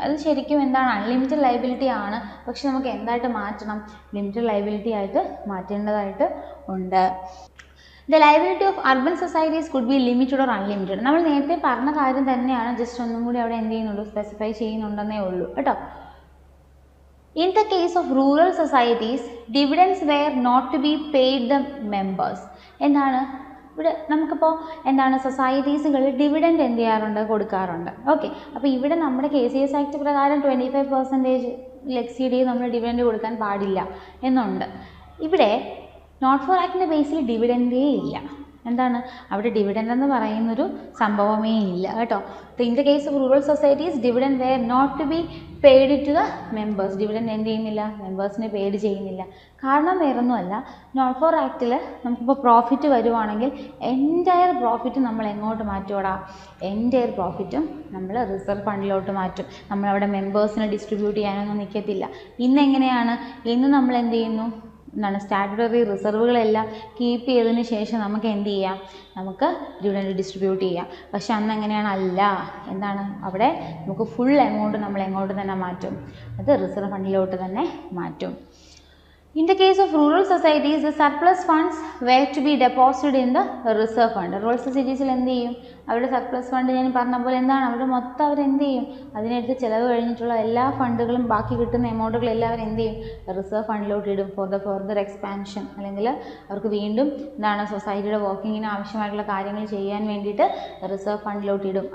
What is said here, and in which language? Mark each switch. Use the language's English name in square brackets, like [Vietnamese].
[Malayalam] അത് ശരിക്കും എന്താണ്, അൺലിമിറ്റഡ് ലയബിലിറ്റി ആണ്. പക്ഷെ നമുക്ക് എന്തായിട്ട് മാറ്റണം, ലിമിറ്റഡ് ലയബിലിറ്റി ആയിട്ട് മാറ്റേണ്ടതായിട്ട് ഉണ്ട്. [English] The liability of urban societies could be limited or unlimited. [Malayalam] നമ്മൾ നേരത്തെ പറഞ്ഞ കാര്യം തന്നെയാണ്, ജസ്റ്റ് ഒന്നും കൂടി അവിടെ എന്ത് ചെയ്യുന്നുള്ളൂ, സ്പെസിഫൈ ചെയ്യുന്നുണ്ടെന്നേ ഉള്ളൂ കേട്ടോ. [English] In the case of rural societies, dividends were not to be paid the members. [Malayalam] എന്താണ് ഇവിടെ നമുക്കിപ്പോൾ എന്താണ് സൊസൈറ്റീസുകളിൽ ഡിവിഡൻഡ് എന്ത് ചെയ്യാറുണ്ട്, കൊടുക്കാറുണ്ട്. ഓക്കെ, അപ്പോൾ ഇവിടെ നമ്മുടെ KCS ആക്ട് പ്രകാരം 25% എക്സീഡ് ചെയ്ത് നമ്മൾ ഡിവിഡൻഡ് കൊടുക്കാൻ പാടില്ല എന്നുണ്ട്. ഇവിടെ നോട്ട് ഫോർ ആക്ടിൻ്റെ ബേസിൽ ഡിവിഡൻഡേ ഇല്ല. എന്താണ് അവിടെ ഡിവിഡൻഡ് എന്ന് പറയുന്നൊരു സംഭവമേ ഇല്ല കേട്ടോ. [English] In the case of rural societies dividend were not to be paid to the members. [Malayalam] Dividend എന്ത് ചെയ്യുന്നില്ല, മെമ്പേഴ്സിനെ പെയ്ഡ് ചെയ്യുന്നില്ല. കാരണം വേറൊന്നുമല്ല, നോട്ട് ഫോർ ആക്റ്റിൽ നമുക്കിപ്പോൾ പ്രോഫിറ്റ് വരുവാണെങ്കിൽ എൻറ്റയർ പ്രോഫിറ്റ് നമ്മൾ എങ്ങോട്ട് മാറ്റുമോടാ, എൻറ്റയർ പ്രോഫിറ്റും നമ്മൾ റിസർവ് ഫണ്ടിലോട്ട് മാറ്റും. നമ്മളവിടെ മെമ്പേഴ്സിനെ ഡിസ്ട്രിബ്യൂട്ട് ചെയ്യാനൊന്നും നിൽക്കത്തില്ല. ഇന്നെങ്ങനെയാണ്, ഇന്ന് നമ്മൾ എന്ത് ചെയ്യുന്നു, എന്താണ് സ്റ്റാറ്റുട്ടറി റിസർവുകളെല്ലാം കീപ്പ് ചെയ്തതിന് ശേഷം നമുക്ക് എന്ത് ചെയ്യാം, നമുക്ക് ഡിവിഡൻഡ് ഡിസ്ട്രിബ്യൂട്ട് ചെയ്യാം. പക്ഷെ അന്ന് എങ്ങനെയാണ്, അല്ല എന്താണ് അവിടെ നമുക്ക് ഫുൾ എമൗണ്ട് നമ്മൾ എങ്ങോട്ട് തന്നെ മാറ്റും, അത് റിസർവ് ഫണ്ടിലോട്ട് തന്നെ മാറ്റും. [English] In the case of rural societies, the surplus funds were to be deposited in the reserve fund. Rural societies [Malayalam] എന്ത് ചെയ്യും, അവരുടെ സർപ്ലസ് ഫണ്ട് ഞാൻ പറഞ്ഞ പോലെ എന്താണ് അവരുടെ മൊത്തം അവരെന്ത് ചെയ്യും, അതിനടുത്ത് ചിലവ് കഴിഞ്ഞിട്ടുള്ള എല്ലാ ഫണ്ടുകളും ബാക്കി കിട്ടുന്ന എമൗണ്ടുകൾ എല്ലാവരും എന്ത് ചെയ്യും, റിസർവ് ഫണ്ടിലോട്ട് ഇടും [English] For the further expansion. [Malayalam] അല്ലെങ്കിൽ അവർക്ക് വീണ്ടും എന്താണ് സൊസൈറ്റിയുടെ വർക്കിങ്ങിന് ആവശ്യമായിട്ടുള്ള കാര്യങ്ങൾ ചെയ്യാൻ വേണ്ടിയിട്ട് റിസർവ് ഫണ്ടിലോട്ട് ഇടും.